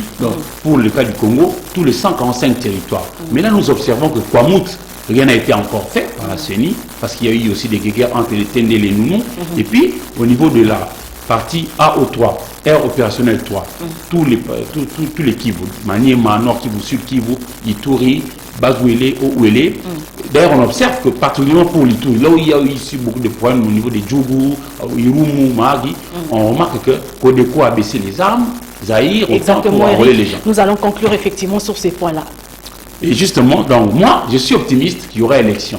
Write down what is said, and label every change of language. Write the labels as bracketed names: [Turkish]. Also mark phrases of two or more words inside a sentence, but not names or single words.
[French] Donc, pour le cas du Congo, tous les 145 territoires. Mais là, nous observons que Kwamut, rien n'a été encore fait par la CENI, parce qu'il y a eu aussi des guerres entre les Tende et les Noumou. Et puis, au niveau de la partie AO3, Air opérationnel 3, tous les Kivu, Maniema, Nord Kivu, Sud Kivu, Ituri, Bazouélé, Ouélé. D'ailleurs, on observe que particulièrement pour l'Ituri, là où il y a eu ici beaucoup de problèmes au niveau des Djougou, Irumu, Mahagi, on remarque que Kodeko a baissé les armes, Zahir, autant pour enrôler les gens. Nous allons conclure effectivement sur ces points-là. Et justement, donc moi, je suis optimiste qu'il y aura élection.